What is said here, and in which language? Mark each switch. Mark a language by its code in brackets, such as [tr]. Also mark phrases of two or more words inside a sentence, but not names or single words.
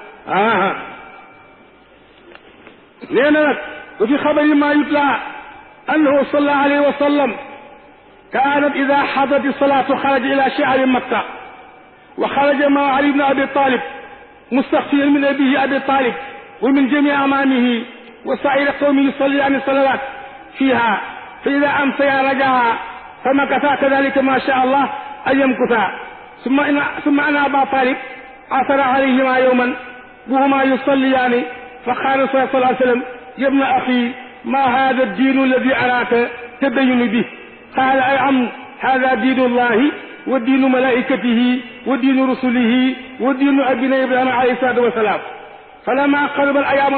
[wo] nee na nag [ar] وفي الخبر ما يتلى أنه صلى الله عليه وسلم كانت إذا حضرت الصلاة خرج إلى شعاب مكة وخرج مع علي بن أبي طالب مستخفيا من أبيه أبي طالب ومن جميع أعمامه وسائر قومه يصليان صلوات فيها فإذا أمسيا رجعا فمكثا كذلك ما شاء الله أن يمكثا ثم إن أبا طالب عثر عليهما يوما وهما يصليان فقال صلى الله عليه وسلم يا ابن أخي ما هذا الدين الذي أراك تدين به قال أي عم هذا دين الله ودين ملائكته ودين رسله ودين أبينا إبراهيم عليه الصلاة والسلام فلما قرب أيام